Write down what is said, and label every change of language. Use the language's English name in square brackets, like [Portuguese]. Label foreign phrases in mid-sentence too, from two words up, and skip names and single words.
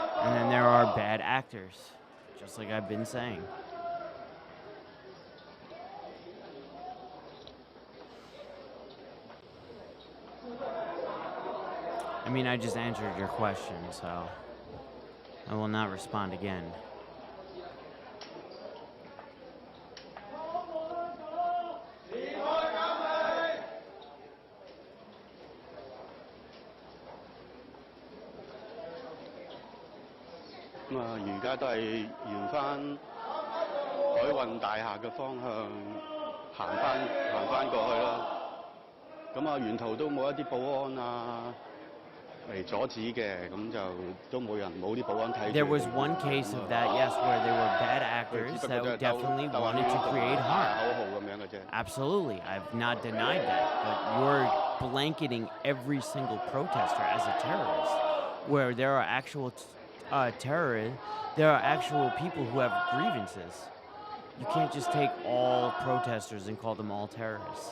[English] And then there are bad actors, just like I've been saying. I mean, I just answered your question, so I will not respond again. [Cantonese] 而家都係沿翻海運大廈嘅方向行翻過去啦。咁啊，沿途都冇一啲保安啊嚟阻止嘅，咁就都冇啲保安睇住。 [English] There was one case of that, yes, where there were bad actors that definitely wanted to create harm. [Cantonese] 口號咁樣嘅啫。 [English] Absolutely, I've not denied that, but you're blanketing every single protester as a terrorist, where there are actual terrorists, there are actual people who have grievances. You can't just take all protesters and call them all terrorists.